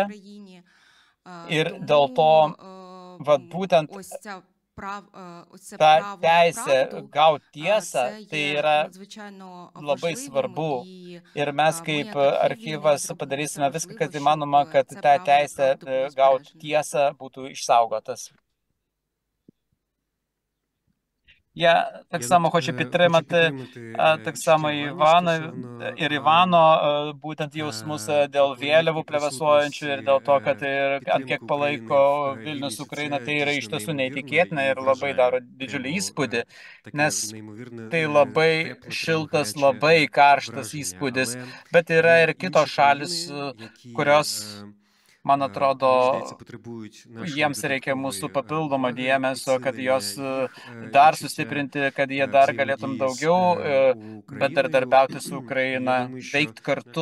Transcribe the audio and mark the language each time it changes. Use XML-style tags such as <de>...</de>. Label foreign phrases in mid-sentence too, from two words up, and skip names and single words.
<lt>Ir dėl to, būtent ta teisė gauti tiesą, tai yra labai svarbu. Ir mes kaip archyvas padarysime viską, kas įmanoma, kad ta teisė gauti tiesą būtų išsaugotas.</lt> <uk>Я так само хочу підтримати так само Івано,</uk> <lt>būtent jausmus dėl vėliavų plevėsuojančių ir dėl to, kad ant kiek palaiko Vilnius Ukraina, tai yra iš tiesų neįtikėtina ir labai daro didžiulį įspūdį, nes tai labai šiltas, labai karštas įspūdis, bet yra ir kitos šalis, kurios, man atrodo, jiems reikia mūsų papildomo dėmesio, kad jos dar sustiprinti, kad jie dar galėtum daugiau bendradarbiauti su Ukraina, veikti kartu.</lt>